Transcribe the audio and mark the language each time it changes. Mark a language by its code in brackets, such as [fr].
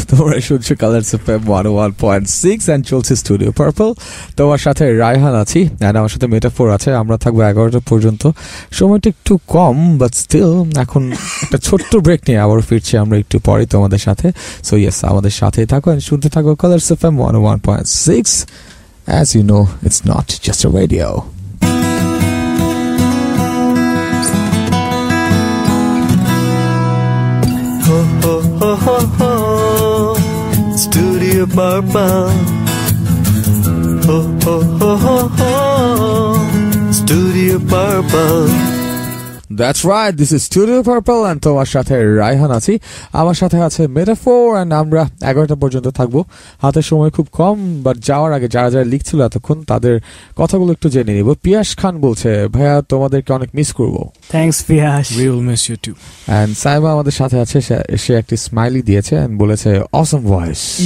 [bn] তোমরা শুনছো colours FM 101.6 and চলছে স্টুডিও পার্পল। তোমার সাথে রায়হান আছি, আর আমার সাথে মেটাফোর আছে। আমরা থাকবো 11টা পর্যন্ত। সময়টা একটু কম, বাট স্টিল এখন একটা ছোট্ট ব্রেক নিয়ে আবার ফিরছি আমরা একটু পরে তোমাদের সাথে। সো ইয়েস, আমাদের সাথেই থাকো, শুনতে থাকো colours FM 101.6। [en] As you know, it's not just a radio. Ho ho ho ho ho, Studio Purple. Ho ho ho ho ho, Studio Purple. That's right, this is Studio Purple and [bn] তোমার সাথে রায়হান আছি। আমার সাথে আছে metaphor, and আমরা 11টা পর্যন্ত থাকবো। হাতে সময় খুব কম, বাট যাওয়ার আগে যারা যারা লিখছিল এতক্ষণ তাদের কথাগুলো একটু জেনে নিব। পিয়াস খান বলছে, ভাইয়া তোমাদেরকে অনেক মিস করবো। Thanks Piyas. [en] We will miss you too. [bn] And Saima আমাদের সাথে আছে, সে একটি স্মাইলি দিয়েছে and বলেছে অসম ভয়েস।